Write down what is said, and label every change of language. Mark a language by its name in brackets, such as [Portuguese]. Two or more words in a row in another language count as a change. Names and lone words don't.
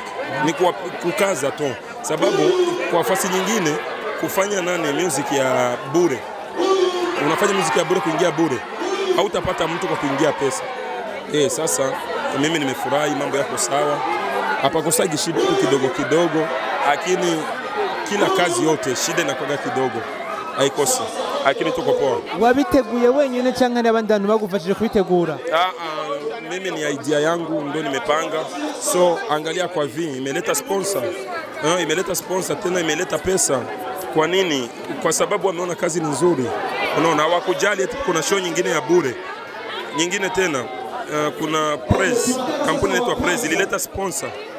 [Swahili] Ni kukaza tu, sababu kwa fasi nyingine kufanya music ya bure, unafanya music ya bure kuingia bure, hautapata mtu kwa kuingia pesa. Sasa mimi nimefurahi, mambo yako sawa. Hapa kosagi shida tu kidogo, lakini kila kazi yote shida inakuwa kidogo, haikosi, lakini tuko poa. [Kinyarwanda] Wabiteguye wenyine cyangwa n'abandi bantu bagufashije kubitegura? [Swahili] Mimi ni idea yangu ndio nimepanga. So angalia kwa imeleta sponsor. Imeleta sponsor tena imeleta pesa. Kwa nini? Kwa sababu wameona kazi ni nzuri. Unaona hawakujali eti kuna show nyingine ya bure. Nyingine tena kuna Press, kampuni inaitwa Press ilileta sponsor.